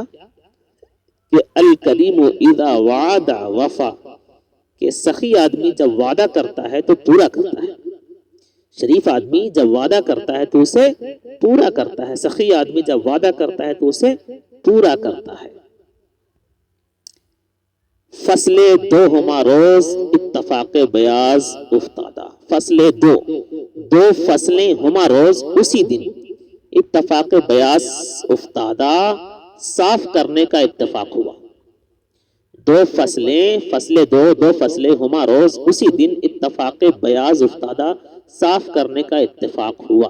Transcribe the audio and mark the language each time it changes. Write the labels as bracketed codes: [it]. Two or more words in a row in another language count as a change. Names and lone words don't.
[ur] کہ [ar] الکلیم اذا وعد وفا، [ur] کہ سخی آدمی جب وعدہ کرتا ہے تو پورا کرتا ہے. شریف آدمی جب وعدہ کرتا ہے تو اسے پورا کرتا ہے. سخی آدمی جب وعدہ کرتا ہے تو اسے پورا کرتا ہے. [fa] فصل دو ہما روز اتفاق بیاض افتادہ. فصل دو [ur] فصلیں [fa] ہما روز [ur] اسی دن، [fa] اتفاق بیاض افتادہ، [ur] صاف کرنے کا اتفاق ہوا. دو فصلیں [fa] ہما روز [ur] اسی دن، [fa] اتفاق بیاض افتادہ، [ur] صاف کرنے کا اتفاق ہوا.